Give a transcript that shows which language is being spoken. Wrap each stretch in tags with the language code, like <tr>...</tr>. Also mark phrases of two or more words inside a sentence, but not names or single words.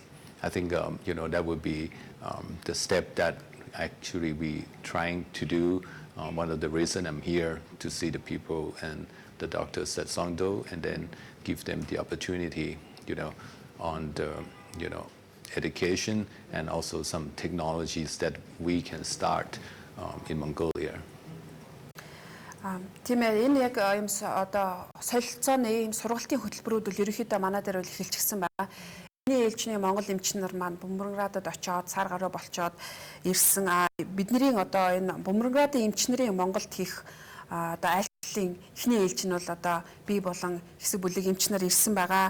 <en>I think that would be the step that actually we trying to do. One of the reason I'm here to see the people and the doctors at Songdo, and then give them the opportunity, on the, education and also some technologies that we can start in Mongolia.</en> <mn>Тийм ээ, энэ яг юм одоо солилцооны ийм сургалтын хөтөлбөрүүд бол ерөнхийдөө манай дээр бол эхэлчихсэн байна. Миний ээлжний Монгол эмчнэр маань Бөмбөрградад очоод сар гаруй болчоод ирсэн. Бидний одоо энэ Бөмбөрградын эмчнэрийн Монголд хийх одоо айлтлалын эхний ээлж нь бол одоо би болон хэсэг бүлэг эмчнэр ирсэн байгаа.</mn>